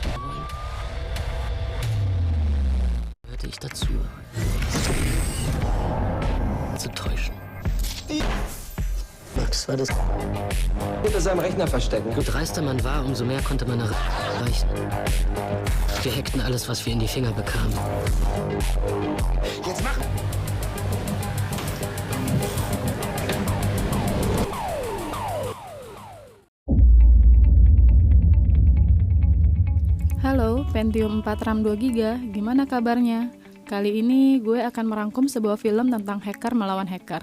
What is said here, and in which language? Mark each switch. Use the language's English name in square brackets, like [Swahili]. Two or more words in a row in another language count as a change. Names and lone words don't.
[German] Hörte ich dazu, zu täuschen. Max war das. Hinter seinem Rechner verstecken. Je dreister man war, umso mehr konnte man erreichen. Wir hackten alles, was wir in die Finger bekamen. Jetzt mach! [Indonesian] Halo, Pentium 4 RAM 2GB, gimana kabarnya? Kali ini gue akan merangkum sebuah film tentang hacker melawan hacker.